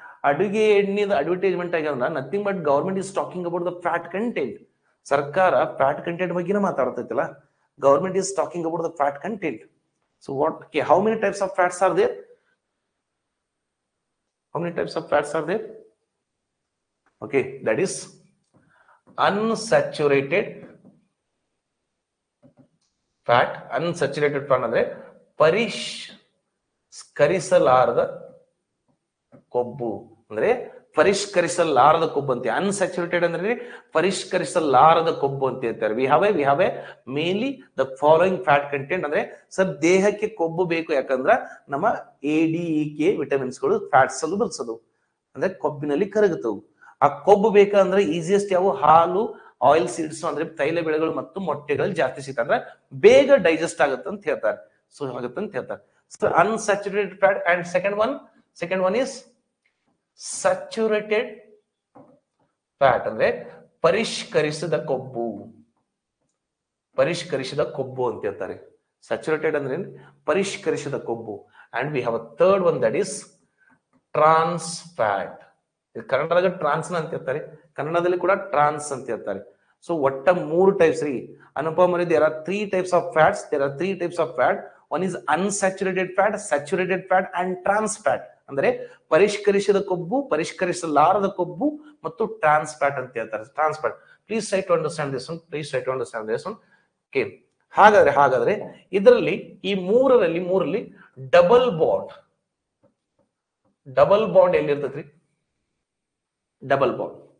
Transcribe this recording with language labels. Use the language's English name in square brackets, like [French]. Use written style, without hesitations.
[Kannada] ಅಡುಗೆ ಎಣ್ಣೆದ ಅಡ್ವರ್ಟೈಸ್ಮೆಂಟ್ ಆಗ್ಯಾವ [English] Nothing but government is talking about the fat content. [Kannada] ಸರ್ಕಾರ fat content ಬಗ್ಗೆನೇ ಮಾತಾಡ್ತೈತಿಲ್ಲ. [English] Government is talking about the fat content. So what, how many types of fats are there? How many types of fats are there? Okay, that is unsaturated fat. [Kannada] Unsaturated fat ಅಂದ್ರೆ ಪರಿಷ್ಕರಿಸಲಾರದ ಕೊಬ್ಬು, ಅಂದ್ರೆ ಪರಿಷ್ಕರಿಸಲಾರದ ಕೊಬ್ಬು ಅಂತ. Unsaturated ಅಂದ್ರೆ ಪರಿಷ್ಕರಿಸಲಾರದ ಕೊಬ್ಬು ಅಂತ ಹೇಳ್ತಾರೆ. [English] We have a mainly the following fat content. [Kannada] ಅಂದ್ರೆ ಸರ್ ದೇಹಕ್ಕೆ ಕೊಬ್ಬು ಬೇಕು, ಯಾಕಂದ್ರ ನಮ್ಮ ADEK ವಿಟಮಿನ್ಸ್ಗಳು ಫ್ಯಾಟ್ಸ್ ಅಲ್ಲೂ ಬಲ್ಸೋದು, ಅಂದ್ರೆ ಕೊಬ್ಬಿನಲ್ಲಿ ಕರಗುತ್ತವು. ಆ ಕೊಬ್ಬು ಬೇಕಂದ್ರೆ ಈಸಿಯೆಸ್ಟ್ ಯಾವ? ಹಾಲು, ಆಯಿಲ್ ಸೀಡ್ಸ್ ಅಂದ್ರೆ ತೈಲ ಬೆಳೆಗಳು ಮತ್ತು ಮೊಟ್ಟೆಗಳು ಜಾಸ್ತಿ ಸಿಗ್ತದೆ, ಅಂದ್ರೆ ಬೇಗ ಡೈಜೆಸ್ಟ್ ಆಗುತ್ತೆ ಅಂತ ಹೇಳ್ತಾರೆ. ಸೊ ಆಗುತ್ತೆ ಅಂತ ಹೇಳ್ತಾರೆ. [English] So unsaturated fat. And second one is saturated fat, [Kannada] ಅಂದ್ರೆ ಪರಿಷ್ಕರಿಸಿದ ಕೊಬ್ಬು. ಪರಿಷ್ಕರಿಸಿದ ಕೊಬ್ಬು ಅಂತ ಹೇಳ್ತಾರೆ. ಸ್ಯಾಚುರೇಟೆಡ್ ಅಂದ್ರೆ ಪರಿಷ್ಕರಿಸಿದ ಕೊಬ್ಬು. [English] And we have a third one, that is trans fat. [Kannada] ಕನ್ನಡದಾಗ ಟ್ರಾನ್ಸ್ ಅಂತ ಹೇಳ್ತಾರೆ, ಕನ್ನಡದಲ್ಲಿ ಕೂಡ ಟ್ರಾನ್ಸ್ ಅಂತ ಹೇಳ್ತಾರೆ. ಸೊ ಒಟ್ಟ 3 ಟೈಪ್ಸ್ ರೀ ಅನುಪಮ. [English] There are 3 types of fats. There are 3 types of fat. One is unsaturated fat, saturated fat and trans fat. [Kannada] ಅಂದ್ರೆ ಪರಿಷ್ಕರಿಸಿದ ಕೊಬ್ಬು, ಪರಿಷ್ಕರಿಸಲಾರದ ಕೊಬ್ಬು ಮತ್ತು ಟ್ರಾನ್ಸ್ ಫ್ಯಾಟ್ ಅಂತ ಹೇಳ್ತಾರೆ. ಟ್ರಾನ್ಸ್ fat. [English] Please try to understand this one. Please try to understand this one. Okay, [Kannada] ಹಾಗಾದ್ರೆ ಇದರಲ್ಲಿ ಈ ಮೂರಲ್ಲಿ ಡಬಲ್ ಬಾಂಡ್ [English] ಎಲ್ಲಿರ್ತೈತ್ರಿ? Double bond.